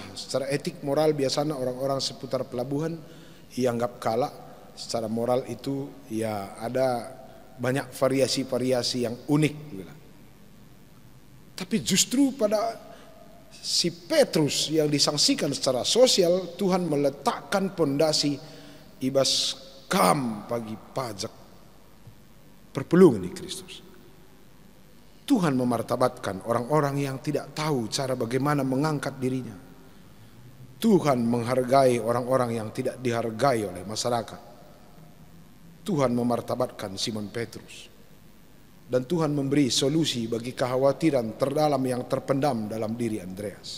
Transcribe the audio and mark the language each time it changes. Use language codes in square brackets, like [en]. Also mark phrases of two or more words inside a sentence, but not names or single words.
[id] Secara etik moral biasanya orang-orang seputar pelabuhan dianggap kalah. Secara moral itu ya ada banyak variasi-variasi yang unik. Tapi justru pada si Petrus yang disangsikan secara sosial, Tuhan meletakkan pondasi ibas kam bagi pajak perpelungan di Kristus. Tuhan memartabatkan orang-orang yang tidak tahu cara bagaimana mengangkat dirinya. Tuhan menghargai orang-orang yang tidak dihargai oleh masyarakat. Tuhan memartabatkan Simon Petrus. Dan Tuhan memberi solusi bagi kekhawatiran terdalam yang terpendam dalam diri Andreas.